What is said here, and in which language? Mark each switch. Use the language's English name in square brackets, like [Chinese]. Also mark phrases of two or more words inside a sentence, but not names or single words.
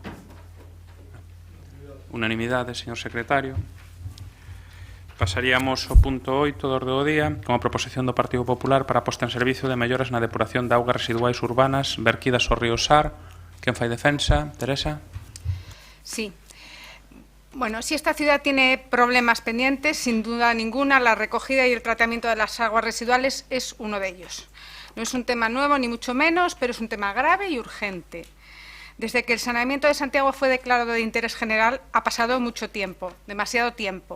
[Galician] Unanimidade, señor secretario. Pasaríamos ao punto 8 do orde do día, con a proposición do Partido Popular para a posta en servicio de melloras na depuración de augas residuais urbanas verquidas ao río Sar. Quen fai defensa? Teresa? [Spanish] Sí. Bueno, si esta ciudad tiene problemas pendientes, sin duda ninguna, la recogida y el tratamiento de las aguas residuales es uno de ellos. No es un tema nuevo, ni mucho menos, pero es un tema grave y urgente. Desde que el saneamiento de Santiago fue declarado de interés general ha pasado mucho tiempo, demasiado tiempo.